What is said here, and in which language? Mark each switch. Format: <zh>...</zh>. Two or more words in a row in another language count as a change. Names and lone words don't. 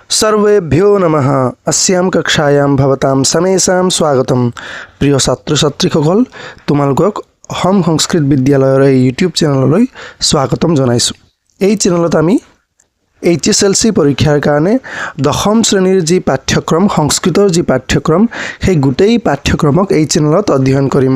<sa>सर्वेभ्यो नमः। अस्याम कक्षायाम भवताम समेषाम स्वागतम।</sa> <as>প্ৰিয় ছাত্ৰ ছাত্ৰীসকল তোমালোকক অসম সংস্কৃত বিদ্যালয়ৰ এই ইউটিউব চেনেললৈ স্বাগতম জনাইছো। এই চেনেলত আমি HSLC পৰীক্ষাৰ কাৰণে দশম শ্ৰেণীৰ যি পাঠ্যক্ৰম সংস্কৃতৰ যি পাঠ্যক্ৰম সেই গোটেই পাঠ্যক্ৰমক এই চেনেলত অধ্যয়ন কৰিম।</as>